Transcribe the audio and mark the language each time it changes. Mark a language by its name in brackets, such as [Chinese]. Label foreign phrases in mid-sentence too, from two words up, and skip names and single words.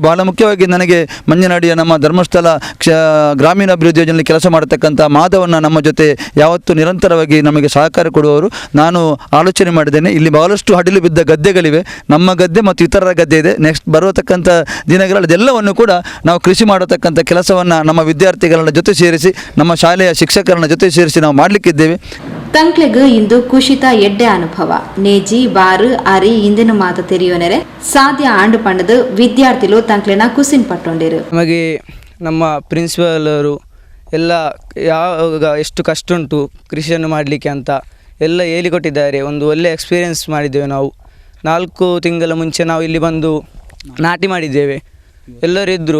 [Kannada] ಬಹಳ ಮುಖ್ಯವಾಗಿ ನನಗೆ ಮಂಜನಾಡಿಯ ನಮ್ಮ ಧರ್ಮಸ್ಥಳ ಗ್ರಾಮೀಣಾಭಿವೃದ್ಧಿ ಯೋಜನೆಯಲ್ಲಿ ಕೆಲಸ ಮಾಡತಕ್ಕಂಥ ಮಾಧವನ್ನ ನಮ್ಮ ಜೊತೆ ಯಾವತ್ತೂ ನಿರಂತರವಾಗಿ ನಮಗೆ ಸಹಕಾರ ಕೊಡುವವರು. ನಾನು ಆಲೋಚನೆ ಮಾಡಿದ್ದೇನೆ, ಇಲ್ಲಿ ಬಹಳಷ್ಟು ಹಡಿಲು ಬಿದ್ದ ಗದ್ದೆಗಳಿವೆ, ನಮ್ಮ ಗದ್ದೆ ಮತ್ತು ಇತರರ ಗದ್ದೆ ಇದೆ. ನೆಕ್ಸ್ಟ್ ಬರತಕ್ಕಂಥ ದಿನಗಳಲ್ಲಿ ಅದೆಲ್ಲವನ್ನು ಕೂಡ ನಾವು ಕೃಷಿ ಮಾಡತಕ್ಕಂಥ ಕೆಲಸವನ್ನು ನಮ್ಮ ವಿದ್ಯಾರ್ಥಿಗಳ ಜೊತೆ ಸೇರಿಸಿ, ನಮ್ಮ ಶಾಲೆಯ ಶಿಕ್ಷಕರನ್ನ ಜೊತೆ ಸೇರಿಸಿ ನಾವು ಮಾಡಲಿಕ್ಕಿದ್ದೇವೆ. [Tulu] ತಂಕ್ಲೆಗ್ ಇಂದು ಕುಶಿತ ಎಡ್ಡೆ ಅನುಭವ ನೇಜಿ ಬಾರು ಅರಿ ಇಂದಿನ ಮಾತ ತೆರೆಯೋನೆರೆ ಸಾಧ್ಯ ಆಂಡು ಪಂಡದು ವಿದ್ಯಾರ್ಥಿಗಳು ತಂಕ್ಲೆನ ಕುಸಿನ್ ಪಟ್ಟೊಂಡಿರು. [Kannada] ನಮಗೆ ನಮ್ಮ ಪ್ರಿನ್ಸಿಪಲ್ ಅವರು ಎಲ್ಲ ಎಷ್ಟು ಕಷ್ಟ ಉಂಟು ಕೃಷಿಯನ್ನು ಮಾಡಲಿಕ್ಕೆ ಅಂತ ಎಲ್ಲ ಹೇಳಿಕೊಟ್ಟಿದ್ದಾರೆ. ಒಂದು ಒಳ್ಳೆಯ ಎಕ್ಸ್ಪೀರಿಯೆನ್ಸ್ ಮಾಡಿದ್ದೇವೆ ನಾವು. 4 ತಿಂಗಳ ಮುಂಚೆ ನಾವು ಇಲ್ಲಿ ಬಂದು ನಾಟಿ ಮಾಡಿದ್ದೇವೆ, ಎಲ್ಲರೂ ಇದ್ದರು.